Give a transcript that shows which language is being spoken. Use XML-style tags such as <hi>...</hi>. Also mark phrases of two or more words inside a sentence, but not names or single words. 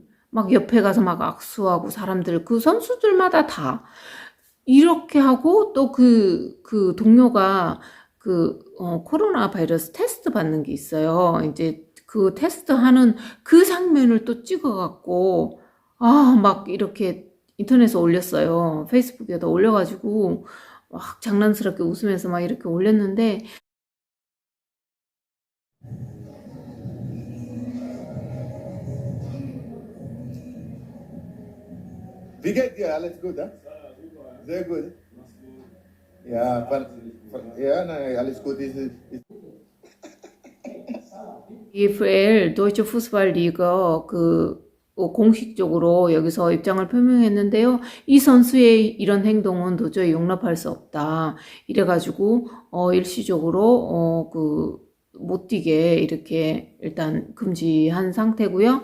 <ko>막 옆에 가서 막 악수하고 사람들 그 선수들마다 다 이렇게 하고 또 그 동료가 코로나 바이러스 테스트 받는 게 있어요. 이제 그 테스트 하는 그 장면을 또 찍어갖고, 막 이렇게 인터넷에 올렸어요. 페이스북에다 올려가지고, 막 장난스럽게 웃으면서 막 이렇게 올렸는데,</ko> <de>Wie geht dir? Alles gut, ja? Sehr gut. Ja, ja, nein, alles gut.</de> <ko>EFL 도이치 푸스발 리거 공식적으로 여기서 입장을 표명했는데요. 이 선수의 이런 행동은 도저히 용납할 수 없다. 이래가지고 일시적으로 못 뛰게 이렇게 일단 금지한 상태고요.</ko>